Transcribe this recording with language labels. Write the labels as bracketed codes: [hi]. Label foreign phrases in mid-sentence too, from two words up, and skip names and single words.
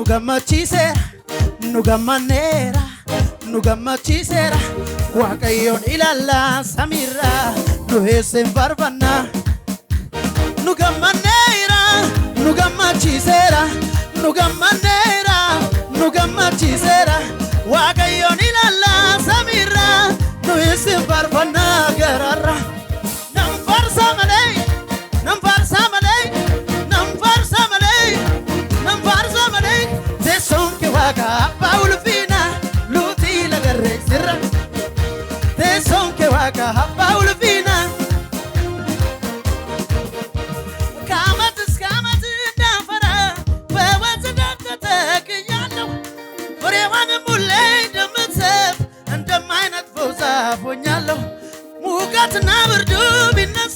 [om] gammachiiseera nu gammanneera nu gammachiiseera waaqayyoon ilaalla samiirra nu heessen farbanna nu gammanneera nu gammachiiseera nu gammachiiseera waaqayyoon ilaalla samiirra nu heessen farbanna gararra nam farsa malee teessoon kee waaqa abbaa ulfina nuti lagarre sirra teessoon kee waaqa abbaa ulfina [am] ከዓመት እስከ ዓመት እንዳፈራ በወንዝ ተተክያለሁ ፍሬዋንም ሁሌ እንደምትሰጥ እንደማይነጥፈው ዛፍ ሆኛለሁ ሙቀትና ብርዱ ቢነሳ